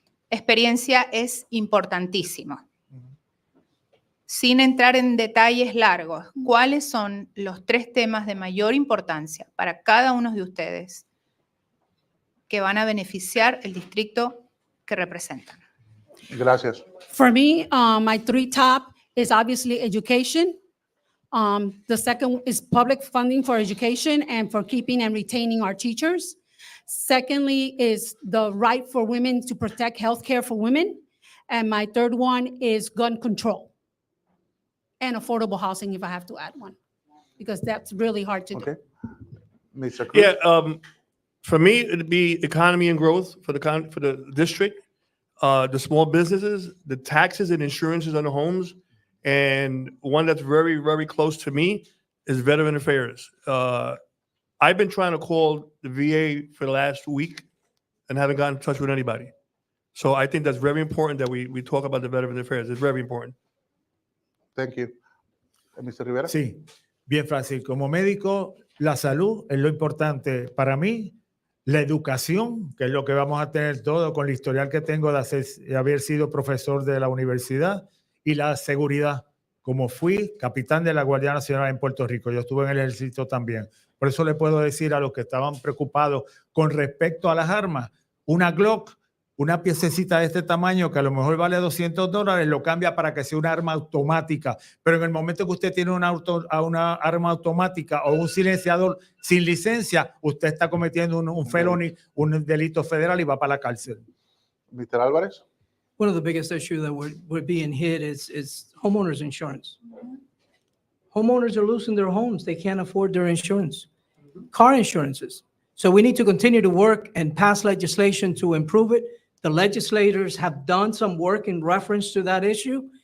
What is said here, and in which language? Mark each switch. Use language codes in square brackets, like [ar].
[es] Experiencia es importantísimo. Sin entrar en detalles largos, ¿cuáles son los 3 temas de mayor importancia para cada uno de ustedes que van a beneficiar el distrito que representan? Gracias. [en] For me, my 3 top is obviously education. The second is public funding for education and for keeping and retaining our teachers. Secondly is the right for women to protect healthcare for women. And my third one is gun control and affordable housing, if I have to add one, because that's really hard to do. Okay. Mr. Cruz. Yeah, for me, it'd be economy and growth for the district, the small businesses, the taxes and insurances on the homes, and one that's very, very close to me is veteran affairs. I've been trying to call the VA for the last week and haven't gotten in touch with anybody. So I think that's very important that we talk about the veteran affairs. It's very important. Thank you. Mr. Rivera. [es] Sí, bien fácil. Como médico, la salud es lo importante para mí, la educación, que es lo que vamos a tener todo con el historial que tengo de haber sido profesor de la universidad, y la seguridad, como fui capitán de la Guardia Nacional en Puerto Rico. Yo estuve en el ejército también. Por eso le puedo decir a los que estaban preocupados con respecto a las armas, una Glock, una piececita de este tamaño que a lo mejor vale $200, lo cambia para que sea una arma automática. Pero en el momento que usted tiene una arma automática o un silenciador sin licencia, usted está cometiendo un felony, un delito federal y va para la cárcel. [en] Mr. Álvarez. One of the biggest issues that we're being hit is homeowners insurance. Homeowners are losing their homes. They can't afford their insurance. Car insurances. So we need to continue to work and pass legislation to improve it. The legislators have done some work in reference to that issue.